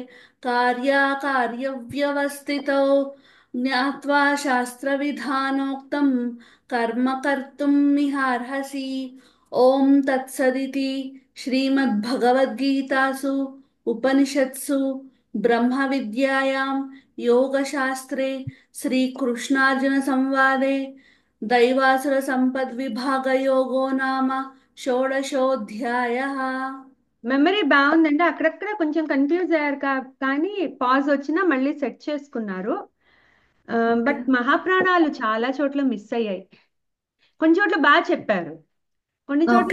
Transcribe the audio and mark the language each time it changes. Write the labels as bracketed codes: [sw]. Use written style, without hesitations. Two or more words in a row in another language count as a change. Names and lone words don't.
[sa] कार्याकार्यव्यवस्थितौ ज्ञात्वा शास्त्रविधानोक्तं कर्म कर्तुं मिहार्हसि ॐ तत्सदिति श्रीमद्भगवद्गीतासु उपनिषत्सु ब्रह्मविद्यायां योगशास्त्रे श्रीकृष्णार्जुनसंवादे दैवासुरसम्पद्विभागयोगो नाम షోడశోధ్యాయः [te] మెమరీ బాగుందండి. అక్కడక్కడ కొంచెం కన్ఫ్యూజ్ అయ్యారు కానీ పాజ్ వచ్చినా మళ్ళీ సెట్ చేసుకున్నారు. ఓకే బట్ మహాప్రాణాలు చాలా చోట్ల మిస్ అయ్యాయి. కొన్ని చోట్ల బాగా చెప్పారు, కొన్ని చోట్ల